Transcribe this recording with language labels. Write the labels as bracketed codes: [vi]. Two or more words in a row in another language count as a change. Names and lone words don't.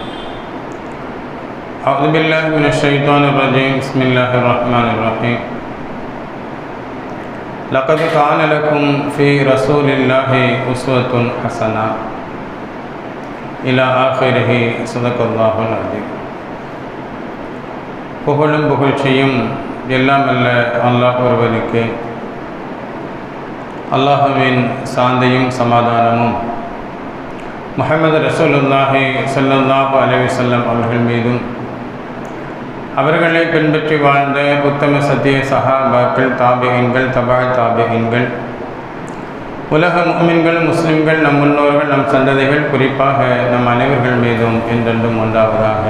[ar] أعوذ بالله من الشيطان الرجيم بسم الله الرحمن الرحيم. لقد كان لكم في رسول الله أسوة حسنة إلى آخره صدق الله العظيم. [ta] புகழும் புகழ்ச்சியும் எல்லாம் அல்ல அல்லாஹ் ஒருவனுக்கு, அல்லாஹுவின் சாந்தியும் சமாதானமும் முஹம்மது ரசூலுல்லாஹி [ar] صلى الله عليه وسلم [ta] அவர்கள் மீதும், அவர்களை பின்பற்றி வாழ்ந்த உத்தம சத்திய சஹாபாக்கள், தாபிஈன்கள், தபா தாபிஈன்கள், உலக முஃமின்கள், முஸ்லிம்கள், நம் முன்னோர்கள், நம் சந்ததிகள், குறிப்பாக நம் அனைவர்கள் மீதும் என்றென்றும் உண்டாவதாக.